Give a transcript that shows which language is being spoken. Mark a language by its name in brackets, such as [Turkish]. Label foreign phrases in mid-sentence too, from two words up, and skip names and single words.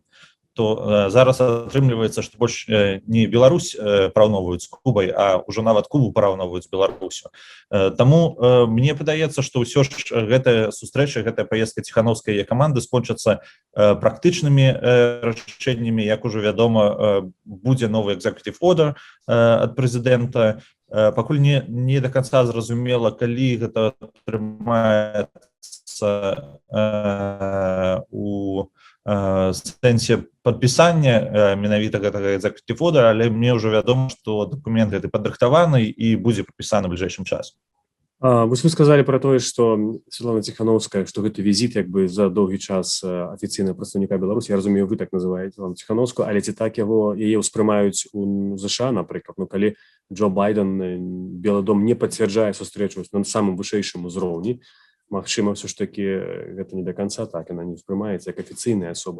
[Belarusian] То зараз атрымліваецца, што больш не Беларусь параўноўваюць з Кубай, а ўжо нават Кубу параўноўваюць з Беларусю. Таму мне падаецца, што ўсё ж гэтая сустрэча, гэтая паездка Ціхановскай і яе каманды скончацца практычнымі рашэннямі. Як ужо вядома, будзе новы [English] executive order [Belarusian] ад прэзідэнта. Пакуль не да канца зразумела, калі гэта атрымаецца у сэнсе падпісання менавіта гэтага [English] executive order, [Belarusian] але мне ўжо вядома, што дакумент гэты падрыхтаваны і будзе падпісаны ў бліжэйшым часам. Вось вы сказалі пра тое, што Святлана Ціхановская, што гэты візіт як бы за доўгі час афіцыйнага прадстаўніка Беларусі, я разумею, вы так называеце Святлану Ціхановскую, але ці так яе ўспрымаюць у ЗША, напрыклад, калі Джо Байден, Белы дом не пацвярджае сустрэчу на самым вышэйшым узроўні, магчыма, ўсё ж такі гэта не да канца так, яна не ўспрымаецца як афіцыйная асоба.